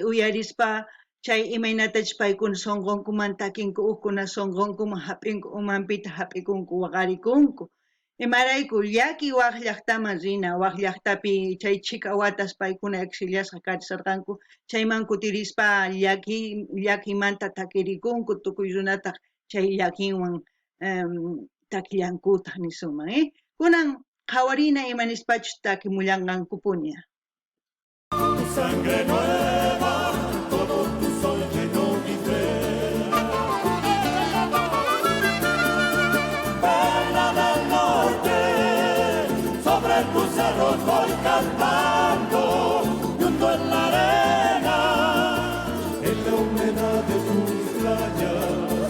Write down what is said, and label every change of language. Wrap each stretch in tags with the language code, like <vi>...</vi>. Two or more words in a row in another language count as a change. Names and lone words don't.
<qu>uyarispa chay imaynatachus paykuna sunqunkuman takinku ukkuna sunqunkuman hap'inku umanpita hap'ikunku waqarikunku imarayku llaki waq llaqtaman rina waq llaqtapi chay chika watas paykuna exiliasqa karisarqanku chayman kutirispa llakimanta takirikunku tukuy runataq chay llakinwan takillankutaq nisunman kunan qhawarina imanispachus takimullanqankupuña.</qu> <es>Tu sangre nueva, todo tu sol llenó mi ser. Perla del norte, sobre tus cerros voy cantando, y hundo en la arena, en la humedad de tus playas.</es>